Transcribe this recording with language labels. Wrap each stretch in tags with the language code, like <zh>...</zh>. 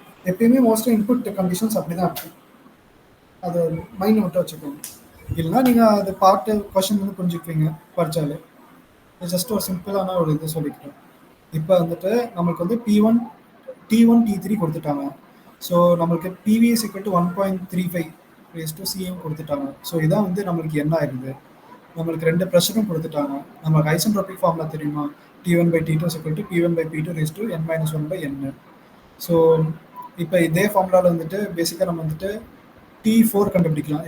<ta>எப்பயுமே மோஸ்ட்டாக input conditions அப்படி தான் இருக்கும். அதை மைண்ட் மட்டும் வச்சுக்கோங்க. இல்லைன்னா நீங்கள் அது பார்ட்டு கொஷின் வந்து புரிஞ்சுக்குவீங்க படித்தாலே. ஜஸ்ட் ஒரு சிம்பிளான ஒரு இது சொல்லிக்கிட்டோம். இப்போ வந்துட்டு நம்மளுக்கு வந்து T1 T3 கொடுத்துட்டாங்க.</ta> <en>so</en> <ta>நம்மளுக்கு</ta> <en>PV is equal to 1.35 raised to CM</en> <ta>கொடுத்துட்டாங்க. ஸோ இதான் வந்து நம்மளுக்கு என்ன ஆயிருது, நம்மளுக்கு 2 ப்ரெஷரும் கொடுத்துட்டாங்க. நம்மளுக்கு ஐசோட்ரோபிக் ஃபார்முலா தெரியுமா,</ta> <en>T1 by T2 is equal to P1 by P2 raised to n minus 1 by n.</en> <ta>So இப்போ இதே ஃபார்முலாவில் வந்துட்டு பேசிக்காக நம்ம வந்துட்டு T4 கண்டுபிடிக்கலாம்.</ta>